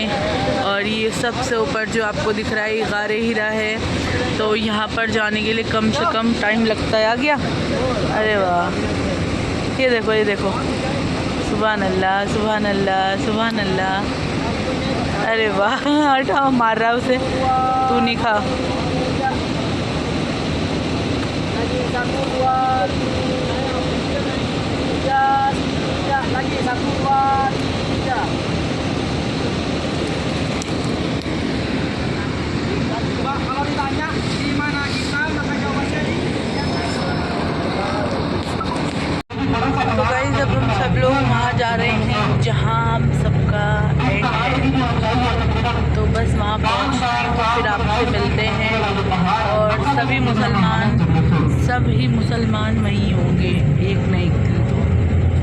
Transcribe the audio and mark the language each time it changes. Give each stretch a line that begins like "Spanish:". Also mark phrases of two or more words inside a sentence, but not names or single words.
Hindi: और ये सबसे ऊपर जो आपको दिख रहा है ये गारे हीरा है, तो यहाँ पर जाने के लिए कम से कम टाइम लगता है। आ गया, अरे वाह, ये देखो
Arabic: سبحان الله.
Hindi: अरे वाह, हटाओ, मार रहा उसे, तू नहीं खा।
Indonesian: kalau ditanya di mana kita, maka jawabannya di
Hindi: तो गाइस अब हम सब लोग वहाँ जा रहे हैं जहाँ हम सबका एंड है। तो बस वहाँ पहुँचते हैं, फिर आपसे मिलते हैं। और सभी मुसलमान वहीं होंगे एक न एक दिन।